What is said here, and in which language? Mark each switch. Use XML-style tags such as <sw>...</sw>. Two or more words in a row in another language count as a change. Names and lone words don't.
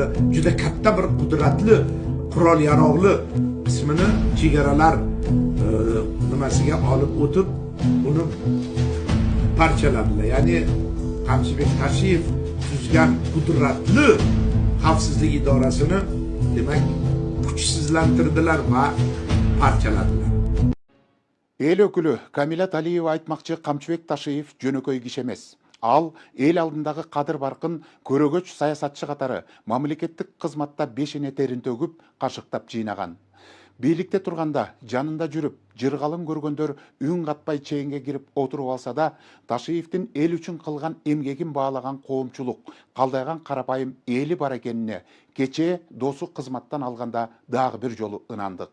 <uz>Juda katta bir qudratli, qurol yaroqli qismini chegaralar nimasiga olib o'tib, uni parchaladilar. Ya'ni Qamchibek Tashiyev tuzgan qudratli xavfsizlik idorasini demak kuchsizlantirdilar va parchaladilar.</uz> <ky>Эл өкүлү Камилат Алиева айтмакчы, Камчыбек Ташиев жөнөкөй киши эмес. Ал эл алдындагы кадыр баркын көрөгөч саясатчы катары мамлекеттик кызматта бешене терин төгүп, кашыктап жыйнаган. Бийликте турганда жанында жүрүп, жыргалым көргөндөр үн катпай чейинге кирип отуруп алса да, Ташиевдин эл үчүн кылган эмгегин баалаган коомчулук, калдайган карапайым эли бар экенине кечээ досу кызматтан алганда дагы бир жолу ынандык.</ky>